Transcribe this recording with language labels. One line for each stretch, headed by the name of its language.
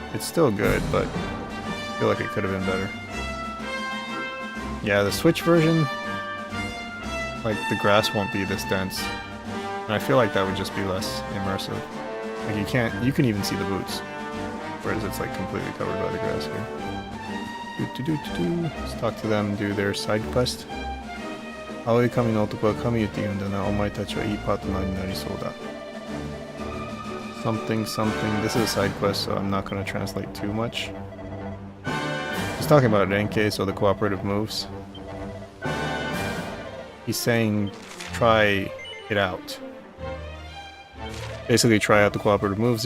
English: It's still good, but I feel like it could have been better. Yeah, the Switch version, like the grass won't be this dense. And I feel like that would just be less immersive. Like you can even see the boots. Whereas it's like completely covered by the grass here. Let's talk to them, do their side quest.
Japanese: 青い髪の男は神湯って言うんだな。お前たちはいいパートナーになりそうだ。
English: Something, something. This is a side quest, so I'm not going to translate too much. He's talking about Renke, so the cooperative moves. He's saying, try it out. Basically, try out the cooperative moves.